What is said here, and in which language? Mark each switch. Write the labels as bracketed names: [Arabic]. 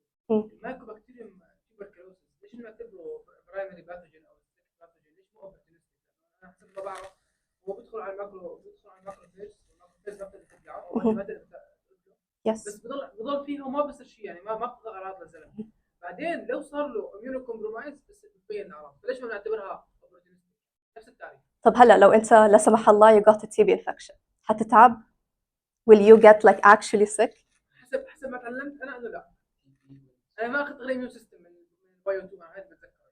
[Arabic] المايكوبكتيريوم تيوبركلوسيس ليش نعتبره برايمري باثوجين او باثوجين؟ ليش مو اوبورتونستيك؟ انا حسب ما بعرف هو بيدخل على الماكروفيج والماكروفيج ما بتقدر تبلعه او ما بتقدر بس بضل فيه وما بصير شيء، يعني ما بتظهر اعراض للزلمه. بعدين لو صار له اميونو كومبرومايز بس بتبين اعراض، فليش ما نعتبرها اوبورتونستيك؟ نفس التعريف. طب هلا لو انت لا سمح الله [English] you got a TB infection [Arabic] حتتعب؟ [English] Will you get like actually sick؟ [Arabic] حسب ما تعلمت انا انه لا. انا ما اخذت غير اميون سيستم من بايو 2 هاي بتذكر.